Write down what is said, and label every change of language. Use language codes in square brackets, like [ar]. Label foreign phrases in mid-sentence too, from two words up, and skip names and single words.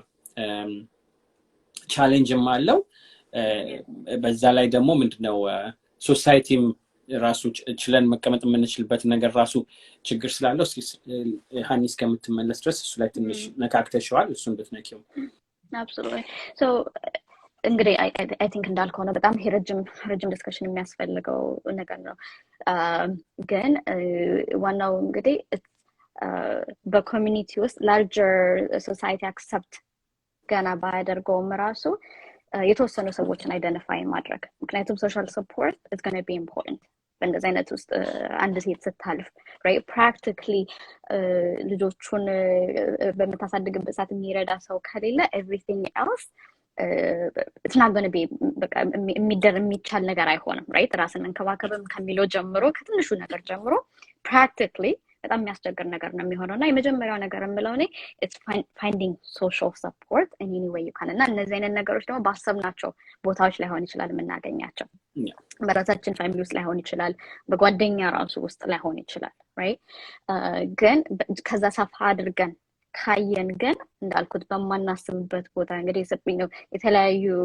[am] ቻሌንጅም አለው በዛ ላይ ደግሞ ምንድነው ሶሳይቲም ራሱ ችለን መቀመጥ የምንችልበት ነገር ራሱ ችግር ስላለው ሀኒ እስከምትመለስ ድረስ እሱ ላይ ትንሽ ነካክተሽዋል እሱን ብትነኪው Absolutely. So እንግዲህ [en] I think [am] እንዳልከው ነው በጣም ረጅም ዲስከሽን የሚያስፈልገው ነገር ነው ግን ዋናው እንግዲህ በኮሚኒቲ ውስጥ [en] larger society accept [am] ገና ባያደርገውም ራሱ የተወሰኑ ሰዎችን አይደንቲፋይ ማድረግ ምክንያቱም [en] social support is going to be important [am] በእንደዚህ አይነት ውስጥ አንድ ሴት ስታልፍ right practically ልጆቹን በመታሳደግበት ሰዓት የሚረዳ ሰው ከሌለ [en] everything else it's not going to be [am] በቃ የሚቻል ነገር አይሆንም right ራስን መንከባከብም ከሚለው ጀምሮ ከትንሹ ነገር ጀምሮ practically በጣም የሚያስቸግር ነገር ነው የሚሆነውና የመጀመሪያው ነገር የምለው እኔ [en] it's finding social support in any way you can [am] እና እነዚህ አይነት ነገሮች ደግሞ ባሰብናቸው ቦታዎች ላይ ሆን ይችላል የምናገኛቸው በራሳችን ፋሚሊ ውስጥ ላይ ሆን ይችላል በጓደኛ ራሱ ውስጥ ላይ ሆን ይችላል right ግን ከዛ ሰፋ አድርገን ካየን ግን እንዳልኩት በማናስብበት ቦታ እንግዲህ የተለያዩ